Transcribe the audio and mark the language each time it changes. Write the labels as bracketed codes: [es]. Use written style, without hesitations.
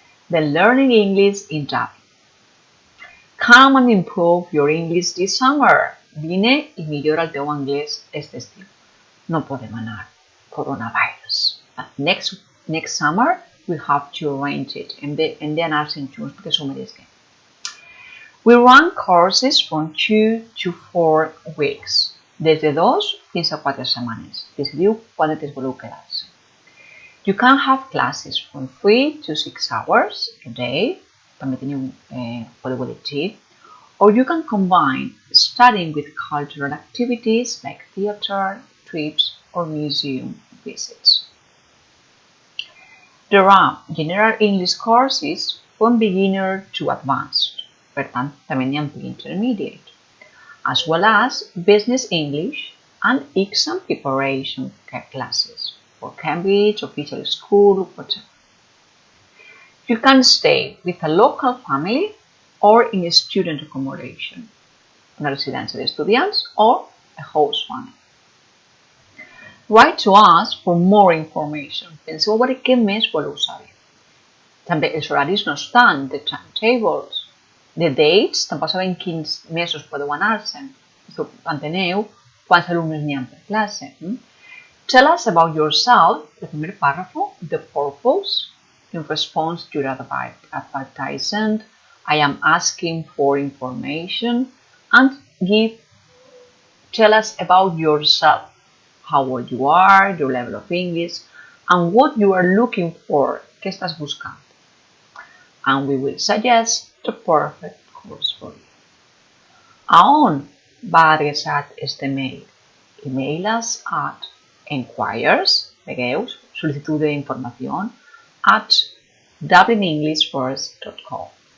[en] Then learning English in Dublin. Come and improve your English this summer. [ca] Vine i millora el teu anglès aquest estiu. No podem anar. Coronavirus. [en] But next summer we have to arrange it. [ca] Hem d'anar-se'n junts perquè s'ho mereixen. [en] We run courses from 2 to 4 weeks. [ca] Des de 2 fins a 4 setmanes. Decidiu quantes voleu quedar-se. [en] You can have classes from 3 to 6 hours a day. [ca] També podeu elegir. [en] Or you can combine studying with cultural activities like theater, trips, or museum visits. There are general English courses from beginner to advanced, [ca] per tant, també n'hi ha [en] intermediate, as well as business English and exam preparation classes for Cambridge, official school, whatever. You can stay with a local family or in a student accommodation, [ca] una residència d'estudiants [en] or a host family. Write to us for more information. [ca] Penseu a veure què més voleu saber. També els horaris no estan, [en] the timetables, the dates, [ca] tampoc sabem quins mesos podeu anar-se'n. Enteneu quants alumnes n'hi ha per classe. [en] Tell us about yourself, [ca] el primer pàrrafo, [en] the purpose, in response to your advertisement, I am asking for information, and tell us about yourself, how old you are, your level of English, and what you are looking for, [ca] què estàs buscant. [en] And we will suggest the perfect course for you. [ca] ¿A on va adreçat este mail? [en] Email us at enquires, [ca] vegueu, sol·licitud d'informació, [en] at dublinenglishfirst.com.